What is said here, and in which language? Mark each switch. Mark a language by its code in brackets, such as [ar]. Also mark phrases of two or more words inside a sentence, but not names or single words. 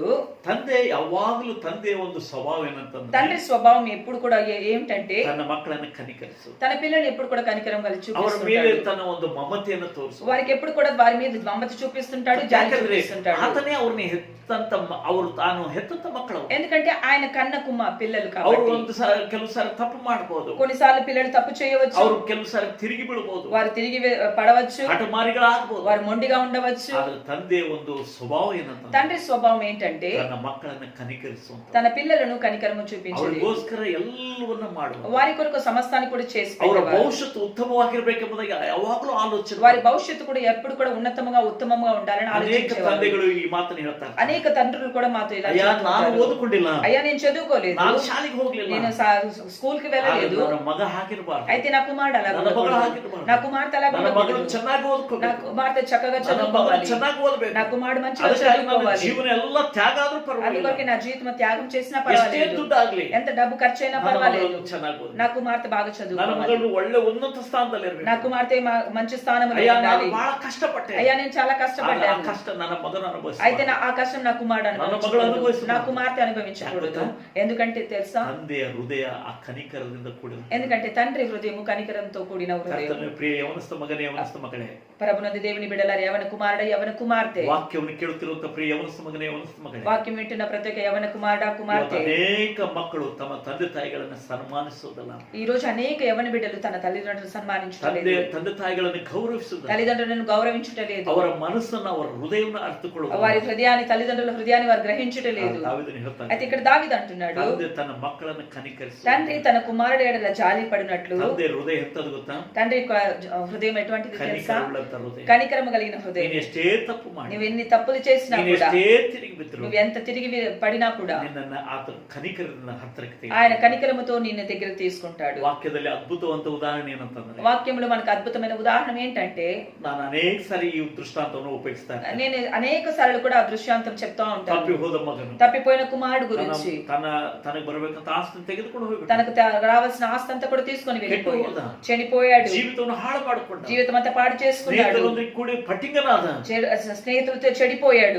[kn] ತಂದೆ ಯಾವಾಗಲೂ ತಂದೆಯ ಒಂದು ಸ್ವಭಾವ ಏನಂತಂದ್ರೆ [te] తండ్రి స్వభావం ఎప్పుడు కూడా ఏమిటంటే [kn] ತನ್ನ ಮಕ್ಕಳನ್ನು ಕನಿಕರಿಸು, [te] తన పిల్లల్ని ఎప్పుడు కూడా కనికరం కలిగి [kn] ಅವರ ಮೇಲೆ [te] చూపిస్తుంటాడు. [kn] ತನ್ನ ಒಂದು ಮಮತೆಯನ್ನು ತೋರಿಸು. [te] వారికి ఎప్పుడు కూడా వారి మీద మమత చూపిస్తుంటాడు, జాలి [kn] ಯಾಕಂದ್ರೆ [te] చూపిస్తుంటాడు. [kn] ಆತನೇ ಅವ್ರನ್ನ ಹೆತ್ತಂತ ಅವರು ತಾನು ಹೆತ್ತಂತ ಮಕ್ಕಳು. [te] ఎందుకంటే ఆయన కన్న పిల్లలు [kn] ಅವರು [te] కాబట్టి [kn] ಒಂದು ಕೆಲವು ಸಾರಿ ತಪ್ಪು ಮಾಡಬಹುದು, [te] కొన్నిసార్లు పిల్లలు తప్పు చేయవచ్చు, [kn] ಅವರು ಕೆಲವು ಸಾರಿ ತಿರುಗಿ ಬೀಳಬಹುದು, [te] వారు తిరిగి పడవచ్చు, [kn] ಹಠಮಾರಿಗಳಾಗಬಹುದು. [te] వారు మొండిగా ఉండవచ్చు. [kn] ಆದ್ರೆ ತಂದೆ ಒಂದು ಸ್ವಭಾವ ಏನಂತ, [te] తండ్రి స్వభావం ఏంటంటే [kn] ತನ್ನ ಮಕ್ಕಳನ್ನ ಕನಿಕರಿಸುವಂತ, [te] తన పిల్లలను కనికరము చూపించేది, [kn] ಅವರಿಗೋಸ್ಕರ ಎಲ್ಲವನ್ನ ಮಾಡುವ, [te] వారి కొరకు సమస్తాన్ని కూడా చేసి [kn] ಅವರ [te] పెట్టేవారు. [kn] ಭವಿಷ್ಯತ್ತು ಉತ್ತಮವಾಗಿರ್ಬೇಕೆಂಬುದಾಗಿ ಯಾವಾಗಲೂ ಆಲೋಚನೆ. [te] వారి భవిష్యత్తు కూడా ఎప్పుడు కూడా ఉన్నతముగా ఉత్తమంగా ఉండాలని [kn] ಅನೇಕ [te] ఆలోచించేవారు. [kn] ತಂದೆಗಳು ಈ ಮಾತನ್ನು ಹೇಳ್ತಾರೆ, [te] అనేక తండ్రులు కూడా మాతో ఇలా [kn] ಅಯ್ಯ [te] చెప్తుంటారు. [kn] ನಾನು ಓದಿಕೊಂಡಿಲ್ಲ, [te] అయ్యా నేను చదువుకోలేదు, [kn] ನಾನು ಶಾಲೆಗೆ ಹೋಗ್ಲಿಲ್ಲ, [te] నేను స్కూల్ కి వెళ్ళలేదు, [kn] ನನ್ನ ಮಗ ಹಾಕಿರಬಾರ್ದು, [te] అయితే నా కుమారుడు అలా [kn] ನನ್ನ ಮಗಳು [te] ఉండకూడదు, [kn] ಹಾಕಿರಬಾರ್ದು, [te] నా కుమార్తె అలా [kn] ನನ್ನ ಮಗಳು [te] ఉండకూడదు, [kn] ಚೆನ್ನಾಗಿ [te] నా [kn] ಓದ್ಕೋಬೇಕು, [te] కుమార్తె చక్కగా [kn] ನನ್ನ ಮಗಳು [te] చదువుకోవాలి, [kn] ಚೆನ್ನಾಗಿ ಓದಬೇಕು, [te] నా కుమారుడు మంచిగా [kn] ಅದಕ್ಕಾಗಿ ನನ್ನ [te] చదువుకోవాలి, [kn] ಜೀವನ ಎಲ್ಲ ತ್ಯಾಗ ಆದ್ರೂ ಪರವಾಗಿಲ್ಲ, [te] అందుకొరకు నా జీవితం త్యాగం చేసినా [kn] ಎಷ್ಟೇ [te] పర్వాలేదు, [kn] ದುಡ್ಡಾಗ್ಲಿ, ಆಗ್ಲಿ, [te] ఎంత డబ్బు ఖర్చు అయినా [kn] ನನ್ನ [te] పర్వాలేదు, [kn] ಮಗಳು ಚೆನ್ನಾಗಿ ಓದ್ಲಿ. [te] నా కుమార్తె బాగా [kn] ನನ್ನ [te] చదువుకోవాలి, [kn] ಮಗಳು ಒಳ್ಳೆ ಉನ್ನತ ಸ್ಥಾನದಲ್ಲಿ [te] నా [kn] ಇರ್ಬೇಕು. [te] కుమార్తె మంచి స్థానంలో [kn] ಅಯ್ಯ, ನಾನು [te] ఉండాలి. [kn] ಬಹಳ ಕಷ್ಟಪಟ್ಟೆ. [te] అయ్యా నేను చాలా [kn] ಆದ್ರೆ ಆ [te] కష్టపడ్డాను, [kn] ಕಷ್ಟ ನನ್ನ ಮಗನು [te] అయితే [kn] ಅನುಭವಿಸ್ತಾನೆ. [te] ఆ కష్టం నా కుమారుడు మగడు అనుభవించకూడదు, అనుభవించకూడదు. నా కుమార్తె అనుభవించకూడదు. ఎందుకంటే తెలుసా, [kn] ತಂದೆಯ ಹೃದಯ ಆ ಕನಿಕರದಿಂದ ಕೂಡಿದ. [te] ఎందుకంటే తండ్రి హృదయము కనికరంతో కూడిన హృదయం. [kn] ಕರ್ತನ ಪ್ರಿಯ ಯವನಸ್ಥ ಮಗನೇ, ಯವನಸ್ಥ ಮಗಳೇ, [te] ప్రభునందు దేవుని బిడ్డలారా, యవన కుమారుడ, యవన కుమార్తె, [kn] ವಾಕ್ಯವನ್ನು ಕೇಳುತ್ತಿರುವಂತ ಪ್ರಿಯ ಯವನಸ್ಥ ಮಗನೇ, ಯವನಸ್ಥ ಮಗಳೇ, [te] వాక్యం వింటున్న ప్రతి ఒక్క యవన కుమారుడ, [kn] ಇವತ್ತು [te] కుమార్తె, [kn] ಅನೇಕ ಮಕ್ಕಳು ತಮ್ಮ ತಂದೆ ತಾಯಿಗಳನ್ನ ಸನ್ಮಾನಿಸುವುದಲ್ಲ, [te] ఈ రోజు అనేక యవన బిడ్డలు తన తల్లిదండ్రులను సన్మానించలేదు, [kn] ತಂದೆ ತಾಯಿಗಳನ್ನು ಗೌರವಿಸುವುದಲ್ಲ, [te] తల్లిదండ్రులను గౌరవించుటలేదు, [kn] ಅವರ ಮನಸ್ಸನ್ನು, ಅವರ ಹೃದಯವನ್ನು ಅರ್ಥಕೊಳ್ಳುವುದು. [te] వారి హృదయాన్ని, తల్లిదండ్రుల హృదయాన్ని వారు గ్రహించుటలేదు. [kn] ದಾವೀದನು ಹೇಳ್ತಾನೆ, [te] అయితే ఇక్కడ దావీదు అంటున్నాడు, [kn] ತಂದೆ ತನ್ನ ಮಕ್ಕಳನ್ನು ಕನಿಕರಿಸಿ, [te] తండ్రి తన కుమారుడు ఎడల జాలి పడినట్లు. [kn] ತಂದೆ ಹೃದಯ ಎಂತದು ಗೊತ್ತಾ? [te] తండ్రి యొక్క హృదయం ఎటువంటిది తెలుసా? [kn] ಕನಿಕರವುಳ್ಳಂತ ಹೃದಯ. [te] కనికరము కలిగిన హృదయం. [kn] ನೀನು ಎಷ್ಟೇ ತಪ್ಪು ಮಾಡಿ, [te] నువ్వు ఎన్ని తప్పులు చేసినా [kn] ನೀನು [te] కూడా, [kn] ಎಷ್ಟೇ ತಿರುಗಿ ಬಿದ್ರು, [te] నువ్వు ఎంత తిరిగి పడినా కూడా [kn] ನಿನ್ನನ್ನ ಆತನ ಕನಿಕರದಿಂದ ಹತ್ತಿರಕ್ಕೆ [te] ఆయన [kn] ತೆಗೆದುಕೊಂಡು. [te] కనికరముతో నిన్ను దగ్గర తీసుకుంటాడు. [kn] ವಾಕ್ಯದಲ್ಲಿ ಅದ್ಭುತವಂತ ಉದಾಹರಣೆ ಏನಂತಂದ್ರೆ, [te] వాక్యంలో మనకు అద్భుతమైన ఉదాహరణ ఏంటంటే, [kn] ನಾನು ಅನೇಕ ಸಾರಿ ಈ ದೃಷ್ಟಾಂತವನ್ನು ಉಪಯೋಗಿಸ್ತಾ ಇರ್ತೇನೆ. [te] నేను అనేక సార్లు కూడా ఆ దృశ్యాంతం చెప్తా [kn] ತಪ್ಪಿ [te] ఉంటాను. [kn] ಹೋದ ಮಗನು [te] తప్పిపోయిన కుమారుడు గురించి, [kn] ತನಗೆ ಬರಬೇಕಂತ ಆಸ್ತಿ ತೆಗೆದುಕೊಂಡು ಹೋಗ್ಬಿಟ್ಟ, [te] తనకు రావాల్సిన ఆస్తి అంతా కూడా తీసుకొని వెళ్ళిపోయాడు, [kn] ಹೋದ. [te] చనిపోయాడు, [kn] ಜೀವಿತವನ್ನು ಹಾಳು ಮಾಡಿಕೊಂಡ, [te] జీవితం అంతా పాడు చేసుకున్నాడు, [kn] ಸ್ನೇಹಿತರೊಂದಿಗೆ ಕೂಡಿ ಪಟ್ಟಿಂಗನಾದ, [te] స్నేహితులతో చెడిపోయాడు,